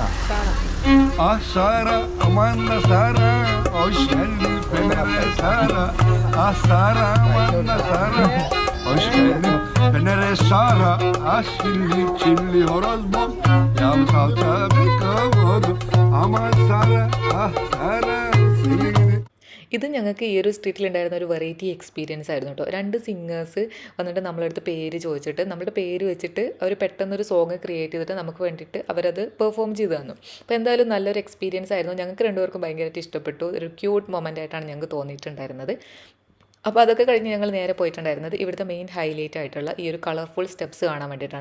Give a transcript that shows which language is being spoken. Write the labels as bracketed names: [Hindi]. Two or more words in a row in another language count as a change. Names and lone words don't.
[Turkish] Ah Sara, aman da Sara, hoş geldin Fener'e Sara. Ah Sara, aman da Sara, hoş geldin Fener'e Sara. Ah çilli horoz bol, yağ salça bir kavurdu. Aman Sara, ah Sara, seni gidi. [Malayalam] ഇത് ഞങ്ങൾക്ക് ഈ ഒരു സ്ട്രീറ്റിലുണ്ടായിരുന്ന ഒരു [English] variety experience [Malayalam] ആയിരുന്നു കേട്ടോ. 2 സിംഗേഴ്സ് വന്നിട്ട് നമ്മളടുത്ത് പേര് ചോദിച്ചിട്ട് നമ്മുടെ പേര് വെച്ചിട്ട് അവർ പെട്ടെന്നൊരു [English] song create [Malayalam] ചെയ്തിട്ട് നമുക്ക് വേണ്ടിയിട്ട് അവരത് പെർഫോം ചെയ്ത് തന്നു. അപ്പോൾ എന്തായാലും നല്ലൊരു എക്സ്പീരിയൻസ് ആയിരുന്നു. ഞങ്ങൾക്ക് രണ്ടുപേർക്കും ഭയങ്കരമായിട്ട് ഇഷ്ടപ്പെട്ടു. ഒരു [English] cute moment [Malayalam] ആയിട്ടാണ് ഞങ്ങൾക്ക് തോന്നിയിട്ടുണ്ടായിരുന്നത്. അപ്പോൾ അതൊക്കെ കഴിഞ്ഞ് ഞങ്ങൾ നേരെ പോയിട്ടുണ്ടായിരുന്നത് ഇവിടുത്തെ [English] main highlight [Malayalam] ആയിട്ടുള്ള ഈ ഒരു [English] colorful steps [Malayalam] കാണാൻ വേണ്ടിയിട്ടാണ്.